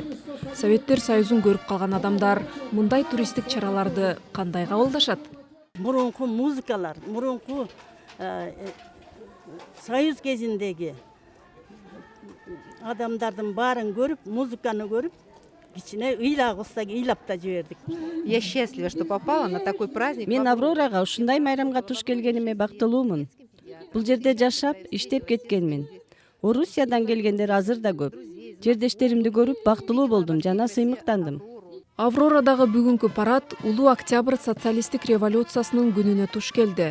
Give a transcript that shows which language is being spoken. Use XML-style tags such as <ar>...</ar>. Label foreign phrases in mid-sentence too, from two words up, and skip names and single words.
<ky>Советтер Союзун көрүп калган адамдар мындай туристтик чараларды кандай кабылдашат? Мурунку музыкалар, мурунку Союз кезиндеги адамдардын баарын көрүп, музыканы көрүп, кичине ыйлак устаги ыйлап да жибердик.</ky> <ru>Я счастлива, что попала на такой праздник.</ru> <ky>Мен Аврорага ушундай майрамга туш келгениме бактылуумун. Бул жерде жашап, иштеп кеткенмин. Орусиядан келгендер азыр да көп. Жердештеримди көрүп бактылуу болдум жана сыймыктандым. Аврорадагы бүгүнкү парад Улуу Октябрь социалисттик революциясынын күнүнө туш келди.</ky>